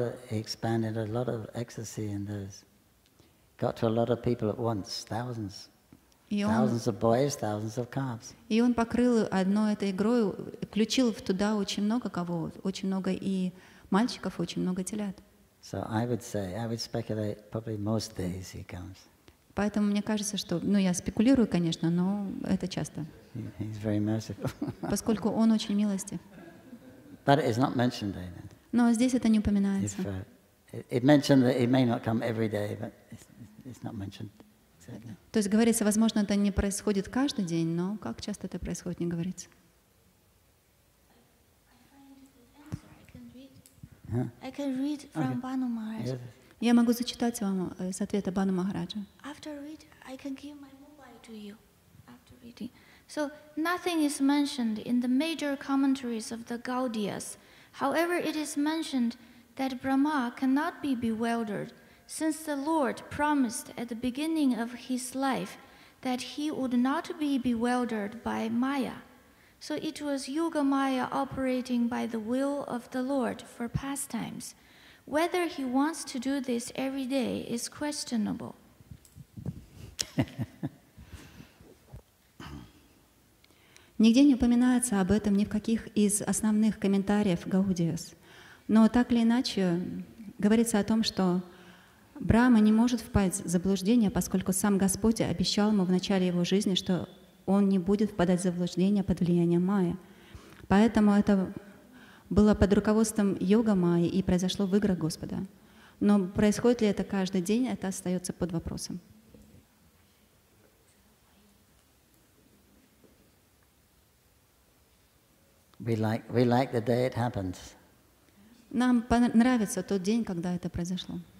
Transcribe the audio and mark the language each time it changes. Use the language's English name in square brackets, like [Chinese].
[English] He expanded a lot of ecstasy in those. Got to a lot of people at once, thousands of boys, thousands of calves. [Russian] И он покрыл одной этой игрой, включил туда очень много кого, очень много и мальчиков, очень много телят. [English] So I would speculate, probably most days he comes. [Russian] Поэтому мне кажется, что, я спекулирую, конечно, но это часто. [English] He's very merciful. [Russian] Поскольку он очень милостив. [English] But it is not mentioned there. [Russian] Но здесь это не упоминается. [English] It mentioned that he may not come every day, but it's not mentioned exactly. [Russian] То есть говорится, возможно, это не происходит каждый день, но как часто это происходит, не говорится. [English] I can read from Banu Maharaj. [Russian] Я могу зачитать вам с ответа Бану Махараджа. [English] After read, I can give my mobile to you. After reading, so nothing is mentioned in the major commentaries of the Gaudiyas. However, it is mentioned that Brahma cannot be bewildered, since the Lord promised at the beginning of his life that he would not be bewildered by Maya. So it was Yoga Maya operating by the will of the Lord for pastimes. Whether he wants to do this every day is questionable. [Russian] Нигде не упоминается об этом ни в каких из основных комментариев Гаудиас. Но так или иначе говорится о том, что Брахма не может впасть в заблуждение, поскольку сам Господь обещал ему в начале его жизни, что он не будет впадать в заблуждение под влиянием Майя. Поэтому это было под руководством йога Майи и произошло в играх Господа. Но происходит ли это каждый день, это остается под вопросом. [English] We like the day it happened. [Russian] Нам нравится тот день, когда это произошло.